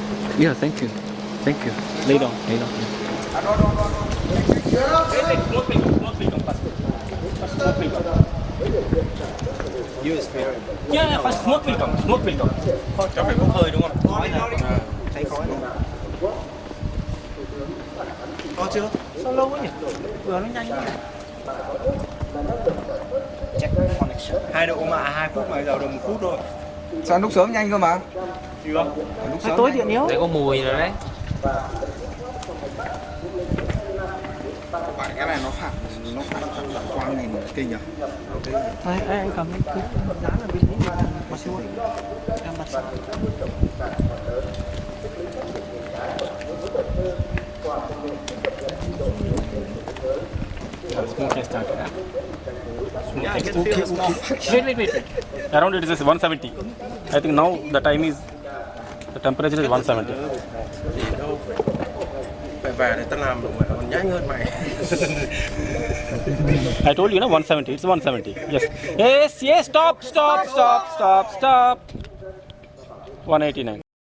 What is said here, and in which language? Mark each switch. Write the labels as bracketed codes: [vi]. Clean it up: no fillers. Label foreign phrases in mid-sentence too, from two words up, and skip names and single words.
[en] Yeah, thank you. Thank you. Lay down, lay down. Yeah, first smoke will come. Smoke will come. [vi] Cho phải bốc hơi đúng không? Khói nào? Thấy khói nào? Có chưa? Sao lâu quá nhỉ? Vừa nó nhanh quá. [en] Check connection. [vi] 2 độ mà 2 phút mà giờ được 1 phút thôi. Sao lúc sớm nhanh cơ mà? Chưa. Lúc sớm Tối điện yếu. Đây có mùi rồi đấy. Cái này nó phản quang nhìn kinh nhỉ? Đây, anh cầm cái giá là bên [th] นี้มาช่วย [vi] em mặt sẵn. [en] Smoke has started. Yeah, I can feel the smoke. Wait. Around it is 170. I think now the time is, the temperature is 170. [vi] Mày về để tao làm được mày còn nhanh hơn mày. [en] I told you, no, 170. It's 170. Yes. Yes. Stop. 189.